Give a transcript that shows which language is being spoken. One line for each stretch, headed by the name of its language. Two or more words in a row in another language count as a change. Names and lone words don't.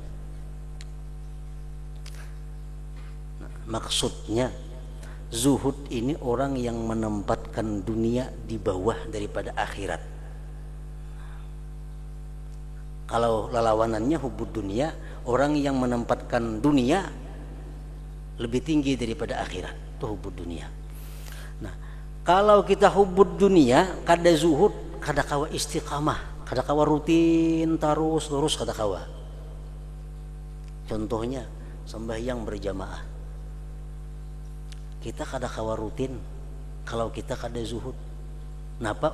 Indonesian: Maksudnya zuhud ini orang yang menempatkan dunia di bawah daripada akhirat. Kalau lawanannya
Arabic: حب الدنيا,
Indonesian: orang yang menempatkan dunia lebih tinggi daripada akhirat.
Banjar: Itu
Arabic: حب الدنيا.
Banjar: Nah, kalau kita
Arabic: حب الدنيا
Banjar: kada zuhud, kada kawa istiqamah, kada kawa rutin terus lurus, kada kawa. Contohnya sembahyang berjamaah, kita kada kawa rutin kalau kita kada zuhud. Napa?